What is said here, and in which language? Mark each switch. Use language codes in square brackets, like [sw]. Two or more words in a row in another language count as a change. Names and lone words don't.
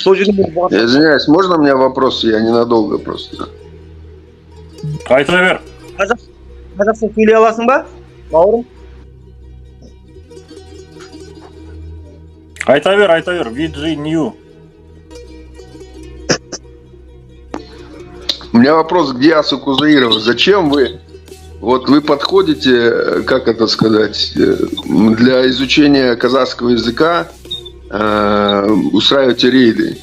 [ru] Извиняюсь, можно у меня вопрос? Я ненадолго просто. [kk] Айта бер. Қазақша сөйлей аласың ба, бауырым? Айта бер. VG New. [ru] У меня вопрос к Диасу Кузаирову. Зачем вы подходите, как это сказать, для изучения казахского языка, устраиваете рейды?